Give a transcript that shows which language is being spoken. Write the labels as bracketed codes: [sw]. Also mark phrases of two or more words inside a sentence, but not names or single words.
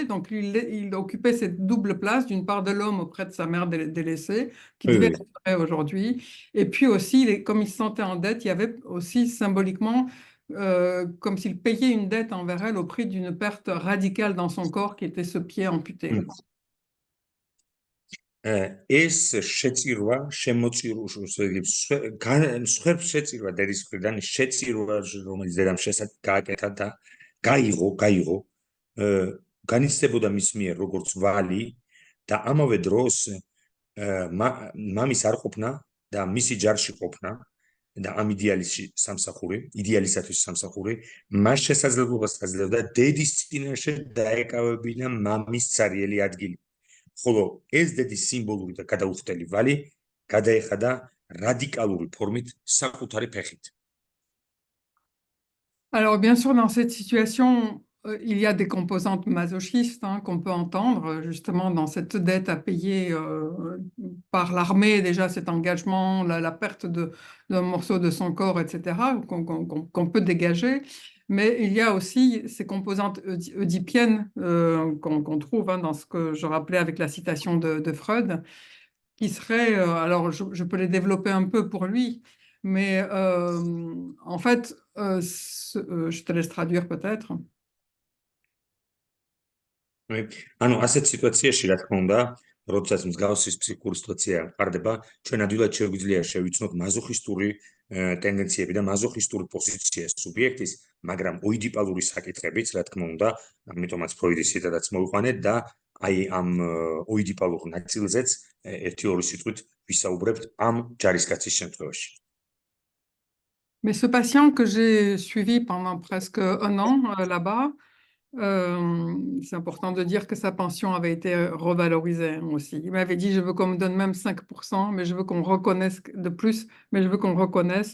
[fr] Donc, il occupait cette double place, d'une part de l'homme auprès de sa mère délaissée, qui devait être vrai aujourd'hui. Et puis aussi, comme il se sentait en dette, il y avait aussi symboliquement comme s'il payait une dette envers elle au prix d'une perte radicale dans son corps qui était ce pied amputé. [ka] ეს შეწირვა მსხვერპლ შეწირვა დედის მხრიდან შეწირვა რომელიც დედამ გააკეთა და გაიღო განიცდებოდა მის მიერ როგორც ვალი და ამავე დროს მამის არ ყოფნა და მისი ჯარში ყოფნა და ამ იდეალისათვის სამსახური მას შესაძლებლობას აძლევდა დედის წინაშე დაეკავებინა მამის ცარიელი ადგილი. ხოლო ეს დედის სიმბოლური და გადაუხდელი ვალი გადაეხადა რადიკალური ფორმით საკუთარი ფეხით. [fr] Alors bien sûr dans cette situation il y a des composantes masochistes qu'on peut entendre justement dans cette dette à payer par l'armée, déjà cet engagement, la perte d'un morceau de son corps, etc., qu'on peut dégager. Mais il y a aussi ces composantes oedipiennes qu'on trouve dans ce que je rappelais avec la citation de Freud, qui seraient, alors je peux les développer un peu pour lui, mais en fait, je te laisse traduire peut-être. [ka] ანუ ასეთ სიტუაციაში რა თქმა უნდა, როდესაც მსგავსი ფსიქიკური სიტუაცია ყარდება, ჩვენ ადვილად შეგვიძლია შევიცნოთ მაზოხისტური ტენდენციები და მაზოხისტური პოზიცია სუბიექტის, მაგრამ ოიდიპალური საკითხებიც, რა თქმა უნდა, ამიტომაც ფროიდის ციტატაც მოვიყვანეთ და აი ამ ოიდიპალურ ნაწილზეც ერთი-ორი სიტყვით ვისაუბრებთ ამ ჯარისკაცის შემთხვევაში. [fr] Mais ce patient que j'ai suivi pendant presque un an là-bas, c'est important de dire que sa pension avait été revalorisée aussi. Il m'avait dit, je veux qu'on me donne même 5%, mais je veux qu'on me reconnaisse de plus, mais je veux qu'on me reconnaisse.